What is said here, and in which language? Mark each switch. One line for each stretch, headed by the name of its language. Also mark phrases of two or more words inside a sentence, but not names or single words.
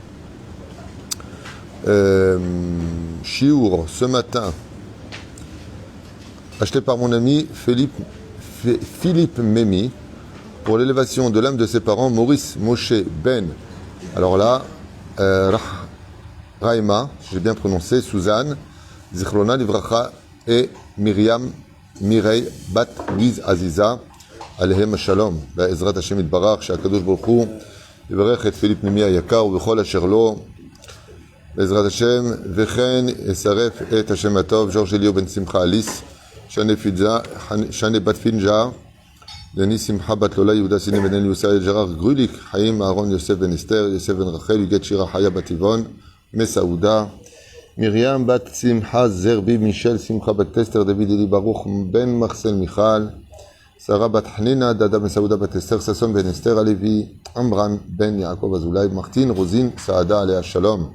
French: Shiur ce matin, acheté par mon ami Philippe Memi pour l'élévation de l'âme de ses parents Maurice Moshe Ben. Alors là, Raïma, j'ai bien prononcé, Suzanne,
Hebrew: זכרונה לברכה
French: et Myriam Mirei Bat Louise Aziza,
Hebrew: עליהם שלום, בעזרת השם יתברך, שהקדוש ברוך הוא יברך את פיליפ ממי היקר ובכל אשר לו, בעזרת השם, וכן יצרף את השם הטוב, ג'ורג' אליהו בן שמחה אליס, שני בת פינג'ה, דני שמחה בת לולה, יהודה סיני בן אליוסי אל-ג'רר גרוליק, חיים אהרון יוסף בן אסתר, יוסף בן רחל, יגד שירה חיה בת טבעון, מסעודה, מרים בת שמחה זרבי, מישל שמחה בת טסטר, דוד אלי ברוך בן מחסל מיכל, שרה בת חנינה, דדה בן סעודה בת אסתר, ששון בן אסתר הלוי, עמרן בן יעקב אזולאי, מרטין רוזין סעדה עליה שלום.